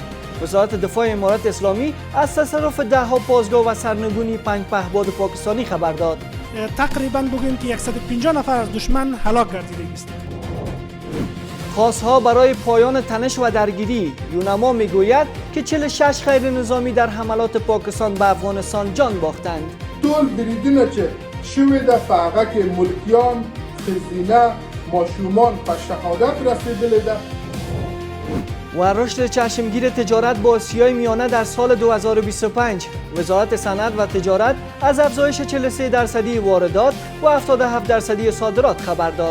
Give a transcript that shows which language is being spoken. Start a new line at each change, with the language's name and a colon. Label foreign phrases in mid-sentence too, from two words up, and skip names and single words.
Persian: وزارت دفاع امارات اسلامی از تصرف ده‌ها پاسگاه و سرنگونی 5 پهپاد پاکستانی خبر داد. تقریبا بگوییم که 150 نفر از دشمن هلاک گردیده است. خواستها برای پایان تنش و درگیری. یونما میگوید که 46 غیر نظامی در حملات پاکستان به افغانستان جان باختند.
Pashto: ټول بریدونه چې شوې ده په هغه کې ملکیان، ښځینه، ماشومان په شهادت رسیدلې ده.
Persian: و رشد چشمگیر تجارت با آسیای میانه در سال 2025. وزارت صنعت و تجارت از افزایش 43% واردات و 77% صادرات خبر داد.